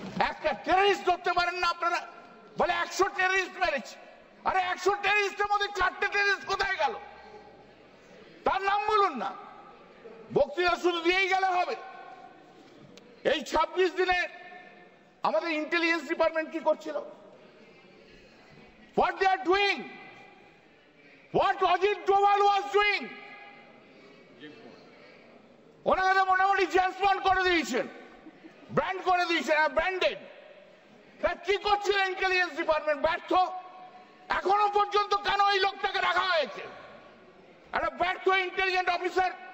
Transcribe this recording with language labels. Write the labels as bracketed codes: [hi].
[bn] একটা টেররিস্ট ধরতে পারেন না আপনারা? বলে 100 টেররিস্ট মেরেছে। আরে 100 টেররিস্টের মধ্যে 4টে টেররিস্ট কোথায় গেল? তার নাম বলুন না। বক্তৃতা শুধু দিয়েই গেলে হবে? এই 26 দিনে আমাদের ইন্টেলিজেন্স ডিপার্টমেন্ট কি করছিল? [en] What they are doing? What Ajit Doval was doing? [bn] ওনাকে মোটামুটি জেমস বন্ড করে দিয়েছেন, ব্র্যান্ড করে দিয়েছেন, ব্র্যান্ডেড। কি করছিল ইন্টেলিজেন্স ডিপার্টমেন্ট? ব্যর্থ। এখনো পর্যন্ত কেন এই লোকটাকে রাখা হয়েছে? একটা ব্যর্থ ইন্টেলিজেন্ট অফিসার।